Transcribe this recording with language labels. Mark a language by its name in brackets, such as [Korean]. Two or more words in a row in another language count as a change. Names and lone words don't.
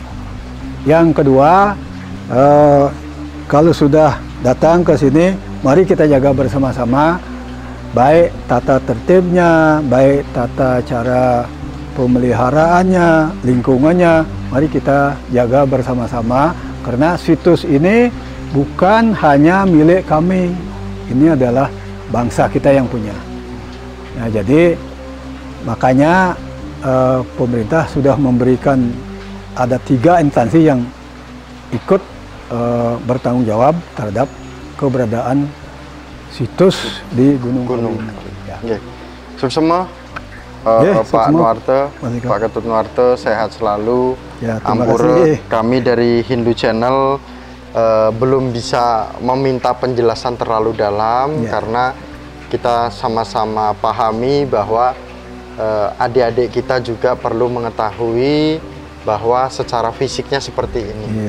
[Indonesian] Yang kedua, kalau sudah datang ke sini, mari kita jaga bersama-sama, baik tata tertibnya, baik tata cara pemeliharaannya, lingkungannya, mari kita jaga bersama-sama, karena situs ini bukan hanya milik kami, ini adalah bangsa kita yang punya. Nah, jadi makanya pemerintah sudah memberikan ada 3 instansi yang ikut bertanggung jawab terhadap keberadaan situs di Gunung Kawi. Ya. Suksema, Pak Nuarte, Pak Ketut Nuarte, sehat selalu. Ya, Ampura, kami dari Hindu Channel belum bisa meminta penjelasan terlalu dalam karena kita sama-sama pahami bahwa adik-adik kita juga perlu mengetahui bahwa secara fisiknya seperti ini.